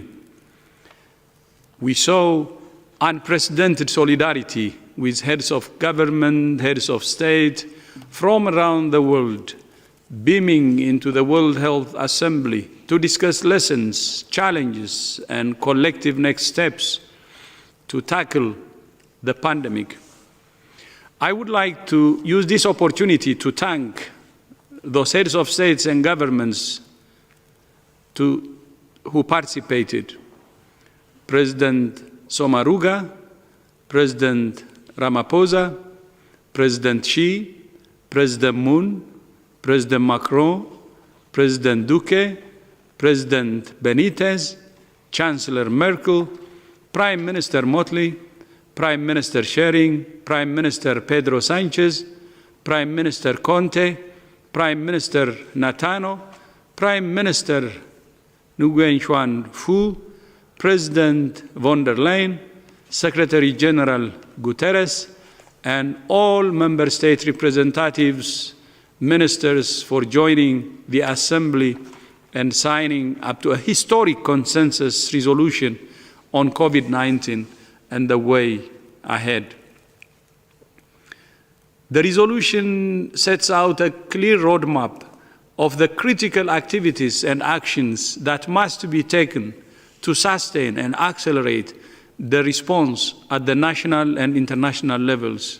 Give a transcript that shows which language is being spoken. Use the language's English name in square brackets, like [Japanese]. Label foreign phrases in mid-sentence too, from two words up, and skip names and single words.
[English] We saw unprecedented solidarity with heads of government, heads of state from around the world, beaming into the World Health Assembly to discuss lessons, challenges, and collective next steps to tackle the pandemic. I would like to use this opportunity to thank those heads of states and governments who participated. President Somaruga, President Ramaphosa, President Xi, President Moon, President Macron, President Duque, President Benitez, Chancellor Merkel, Prime Minister Motley, Prime Minister Schering, Prime Minister Pedro Sanchez, Prime Minister Conte, Prime Minister Natano, Prime Minister Nguyen Xuan Phu, President von der Leyen, Secretary General Guterres, and all member state representatives, ministers for joining the Assembly and signing up to a historic consensus resolution on COVID-19 and the way ahead. The resolution sets out a clear roadmap of the critical activities and actions that must be taken to sustain and accelerate the response at the national and international levels.